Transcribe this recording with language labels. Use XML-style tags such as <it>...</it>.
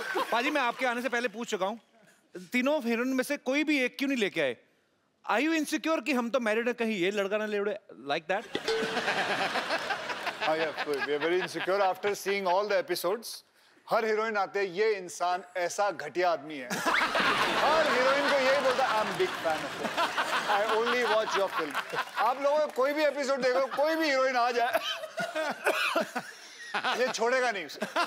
<hi>पाजी मैं आपके आने से पहले पूछ चुका हूँ, तीनों हीरोइन में से कोई भी एक क्यों नहीं लेके आए?</hi> <en>Are you insecure</en> <hi>कि हम तो मैरिड है, कहीं ये लड़का ना ले उड़े,</hi> <en>like that? we are very insecure after seeing all the episodes.</en> <hi>हर heroine आते हैं, ये इंसान ऐसा घटिया आदमी है। हर हीरोइन को यही बोलता है,</hi> <en>I'm big fan of it. I only watch your film.</en> <hi>आप लोगों को कोई भी एपिसोड देखो, कोई भी हीरोइन आ जाए, ये छोड़ेगा नहीं उसे।</hi>